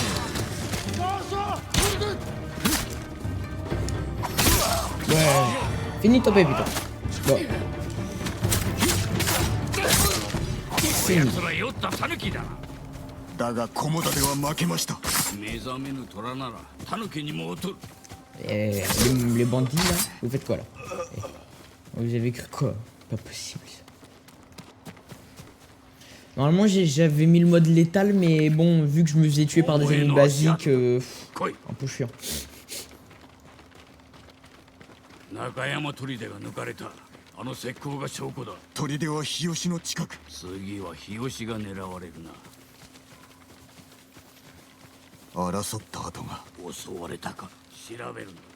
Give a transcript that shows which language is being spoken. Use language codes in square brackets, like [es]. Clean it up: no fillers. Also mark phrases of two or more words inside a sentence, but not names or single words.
[fr] Ouais. Finis de toper, putain. Bon. [ja] 奴ら酔った狸だ。だが菰田では負けました。目覚めぬ虎なら狸にも劣る。 [fr] Les bandits là, vous faites quoi là? Vous avez cru quoi? Pas possible ça. Normalement j'avais mis le mode létal mais bon vu que je me faisais tuer par des ennemis basiques, un peu chiant. [ja] 中山砦が抜かれた。あの石膏が証拠だ。砦は日吉の近く。次は日吉が狙われるな。争った跡が。襲われたか調べるの。